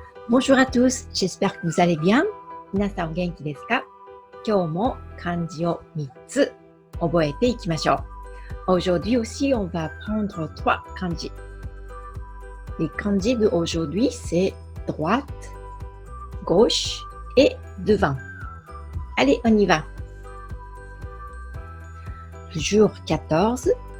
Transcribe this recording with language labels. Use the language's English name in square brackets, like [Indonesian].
[French] Bonjour à tous, j'espère que vous allez bien. [Japanese] 皆さんお元気ですか？今日も漢字を3つ覚えていきましょう。 [French] Aujourd'hui aussi, on va apprendre 3 kanji. Les kanji d'aujourd'hui, c'est droite, gauche et devant. Allez, on y va. Jour 14.